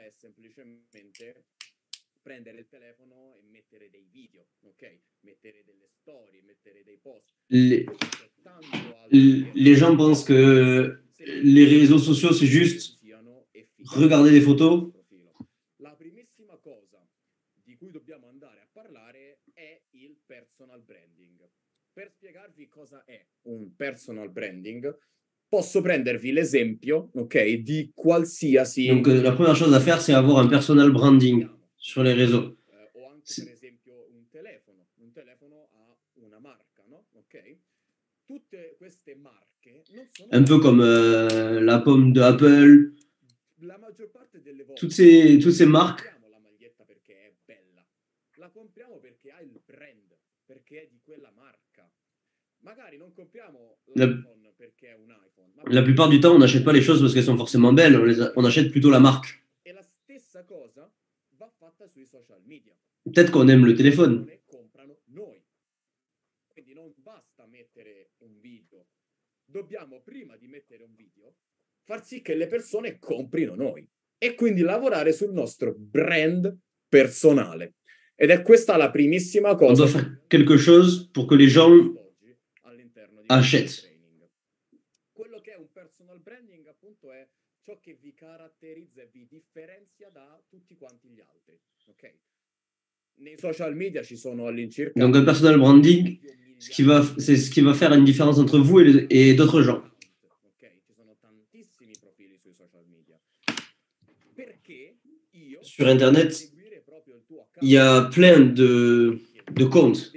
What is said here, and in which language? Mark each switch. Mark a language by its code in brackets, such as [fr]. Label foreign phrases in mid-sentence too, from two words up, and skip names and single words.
[fr] Les gens pensent que les réseaux sociaux, c'est juste regarder des photos. [it] La primissima cosa di cui dobbiamo andare a parlare è il [en] personal branding. [it] Per spiegarvi cosa è un [en] personal branding, [it] posso prendervi l'esempio, ok, di qualsiasi... [fr] Donc, la première chose à faire, c'est avoir un [en] personal branding [fr] sur les réseaux. [it] O anche, per esempio, un telefono ha una marca, no? Ok? Tutte queste marche non sono... [fr] Un peu comme la pomme de Apple, [it] La maggior parte delle volte [fr] toutes ces marques. [it] La maglietta perché è bella, la compriamo perché ha il brand, perché è di quella marca. Magari non compriamo l'iPhone perché è un iPhone. [fr] La plupart du temps, on n'achète pas les choses parce qu'elles sont forcément belles, on achète plutôt la marque. [it] E la stessa cosa va fatta sui [en] social media. [fr] Peut-être qu'on aime le téléphone. [it] Comprano noi. Quindi non basta mettere un video. Dobbiamo, prima di mettere un video, far sì che le persone comprino noi. E quindi lavorare sul nostro brand personale. Ed è questa la primissima cosa. [fr] On doit faire quelque chose pour que les gens achètent. [it] Quello che è un [en] personal branding, [it] appunto, è ciò che vi caratterizza e vi differenzia da tutti quanti gli altri. Ok? Nei [en] social media [it] ci sono all'incirca... [fr] Donc un [en] personal branding, [fr] c'est ce qui va faire une différence entre vous et d'autres gens. Sur Internet, il y a plein de comptes.